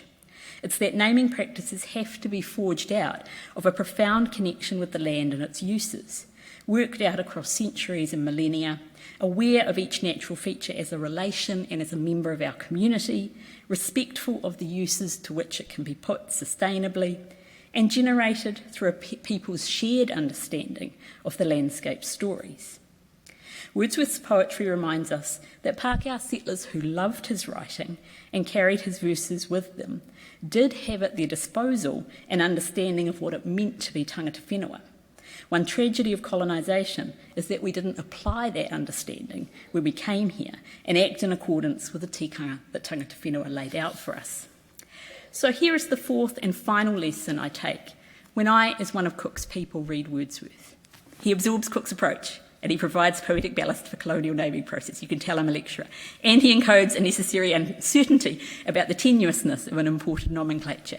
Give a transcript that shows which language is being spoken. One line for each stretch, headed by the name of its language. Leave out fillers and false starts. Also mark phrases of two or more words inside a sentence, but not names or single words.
English: It's that naming practices have to be forged out of a profound connection with the land and its uses, worked out across centuries and millennia, aware of each natural feature as a relation and as a member of our community, respectful of the uses to which it can be put sustainably, and generated through a people's shared understanding of the landscape stories. Wordsworth's poetry reminds us that Pākehā settlers who loved his writing and carried his verses with them did have at their disposal an understanding of what it meant to be
Māori: tangata whenua.
English: One tragedy of colonisation is that we didn't apply that understanding when we came here and act in accordance with the tikanga that
Māori: tangata whenua
English: laid out for us. So here is the fourth and final lesson I take when I, as one of Cook's people, read Wordsworth. He absorbs Cook's approach and he provides poetic ballast for colonial naming process. You can tell I'm a lecturer. And he encodes a necessary uncertainty about the tenuousness of an imported nomenclature.